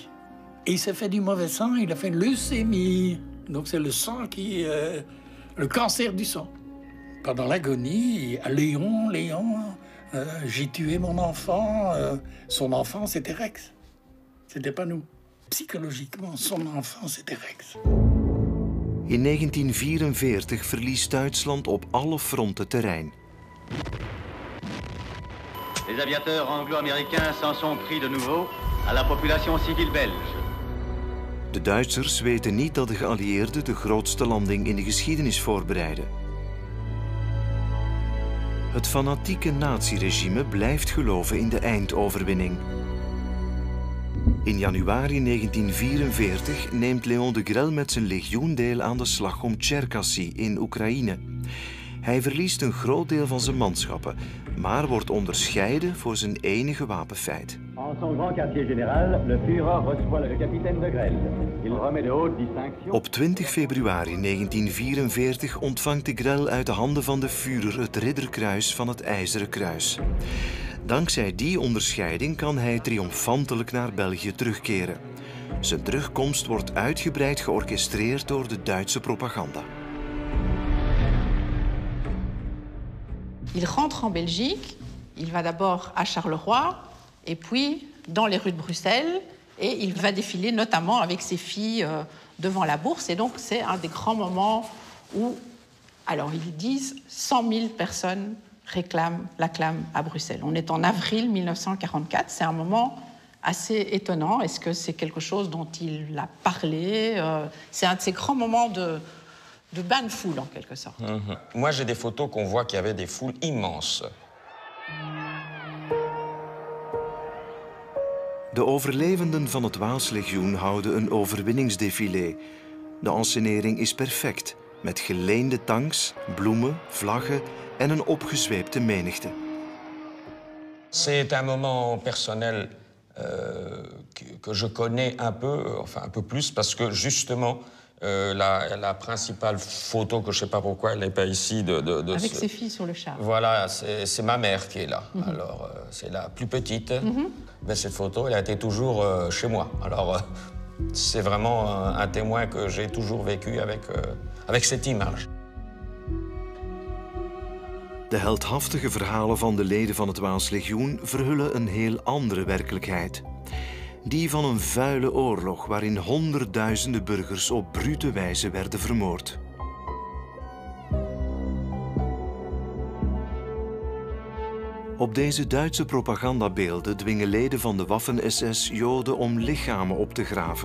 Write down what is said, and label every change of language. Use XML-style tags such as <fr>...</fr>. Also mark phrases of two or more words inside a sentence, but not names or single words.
<fr>Et il s'est fait du mauvais sang, il a fait une leucémie. Donc c'est le sang qui... le cancer du sang. Pendant l'agonie, Léon, j'ai tué mon enfant. Son enfant, c'était Rex. C'était pas nous. Psychologiquement, son enfant, c'était Rex.</fr> <nl>In 1944 verliest Duitsland op alle fronten terrein.</nl> <fr>Les aviateurs anglo-américains s'en sont pris de nouveau à la population civile belge.</fr> <nl>De Duitsers weten niet dat de geallieerden de grootste landing in de geschiedenis voorbereiden. Het fanatieke naziregime blijft geloven in de eindoverwinning. In januari 1944 neemt Léon de Grelle met zijn legioen deel aan de slag om Cherkassy in Oekraïne. Hij verliest een groot deel van zijn manschappen, maar wordt onderscheiden voor zijn enige wapenfeit.</nl> <fr>En son grand quartier général, le Führer reçoit le capitaine de Grelle. Il remet de haute distinction.</fr> <nl>Op 20 februari 1944 ontvangt de Grelle uit de handen van de Führer het Ridderkruis van het IJzeren Kruis. Dankzij die onderscheiding kan hij triomfantelijk naar België terugkeren. Zijn terugkomst wordt uitgebreid georchestreerd door de Duitse propaganda.</nl> <fr>Il rentre en Belgique, il va d'abord à Charleroi, et puis dans les rues de Bruxelles, et il va défiler notamment avec ses filles devant la bourse. Et donc c'est un des grands moments où, alors ils disent, 100 000 personnes l'acclament à Bruxelles. On est en avril 1944, c'est un moment assez étonnant. Est-ce que c'est quelque chose dont il a parlé? C'est un de ces grands moments de bain de foule, en quelque sorte. Moi, j'ai des photos qu'on voit qu'il y avait des foules immenses.</fr> <nl>De overlevenden van het Waalslegioen houden een overwinningsdefilé. De ensenering is perfect, met geleende tanks, bloemen, vlaggen en een opgezweepte menigte.</nl> <fr>C'est un moment personnel que je connais un peu, enfin un peu plus, parce que justement, la principale photo, que je ne sais pas pourquoi elle n'est pas ici... Avec ses filles sur le char. Voilà, c'est ma mère qui est là. Alors, c'est la plus petite. Mais cette photo, elle a été toujours chez moi. Alors, c'est vraiment un témoin que j'ai toujours vécu avec cette image.</fr> <nl>De heldhaftige verhalen van de leden van het Waalslegioen verhullen een heel andere werkelijkheid. Die van een vuile oorlog waarin honderdduizenden burgers op brute wijze werden vermoord. Op deze Duitse propagandabeelden dwingen leden van de Waffen-SS Joden om lichamen op te graven.</nl>